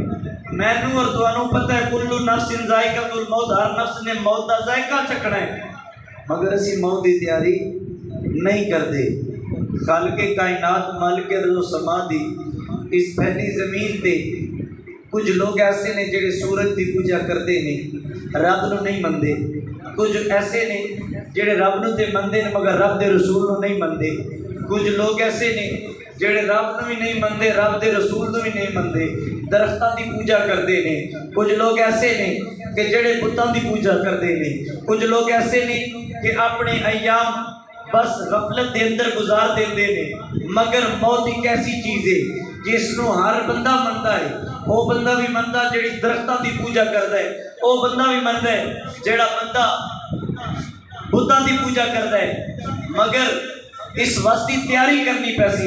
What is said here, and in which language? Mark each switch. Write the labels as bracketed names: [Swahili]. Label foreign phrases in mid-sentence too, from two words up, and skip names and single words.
[Punjabi] مینوں اور تانوں پتہ ہے [Arabic] کل نفس ذائقۃ الموت، [Punjabi] ہر نفس نے موت دا ذائقہ چکھنا ہے، مگر اسی موت دی تیاری نہیں کرتے۔ خالق کائنات مالک ارض و سما دی اس پہلی زمین تے کچھ لوگ ایسے نے جڑے سورج دی پوجا کرتے نے رب نو نہیں مندے، کچھ ایسے نے جڑے رب نو تے مندے نے مگر رب دے رسول نو نہیں مندے، کچھ لوگ ایسے نے جڑے رب نو بھی نہیں مندے رب دے رسول نو بھی نہیں مندے، درختاں دی پوجا کرتے نے، کچھ لوگ ایسے نے کہ جڑے بتاں دی پوجا کرتے نے، کچھ لوگ ایسے نے کہ اپنے ایام بس غفلت دے اندر گزار دیندے نے، مگر موت ایک ایسی چیز ہے جس نو ہر بندہ منتا ہے۔ وہ بندہ بھی منتا جڑی درختاں دی پوجا کرتا ہے، وہ بندہ بھی منتا ہے جڑا بندہ بتاں دی پوجا کرتا ہے، مگر اس واسطے تیاری کرنی پیسی۔